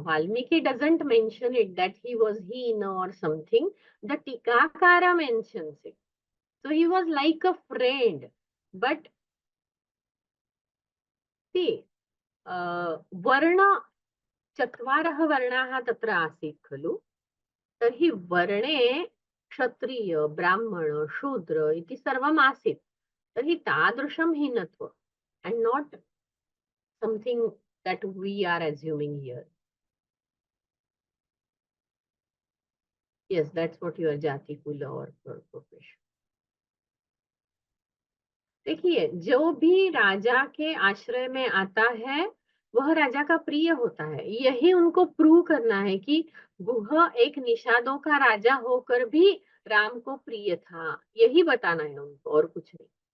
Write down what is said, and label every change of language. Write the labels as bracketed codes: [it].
[en] Valmiki doesn't mention it that he was heen or something. The Tikakara mentions it. So he was like a friend. But see, [sa] वर्ण चत्वारः वर्णाः तत्र आसीत् खलु. तर्हि वर्णे क्षत्रिय ब्राह्मण शूद्र इति सर्वम् आसीत्. तर्हि तादृशं हीनत्व [en] and not something that we are assuming here. Yes, that's what your jati kula or profession. [hi] देखिए, जो भी राजा के आश्रय में आता है वह राजा का प्रिय होता है. यही उनको प्रूव करना है कि वह एक निषादों का राजा होकर भी राम को प्रिय था. यही बताना है उनको और कुछ नहीं.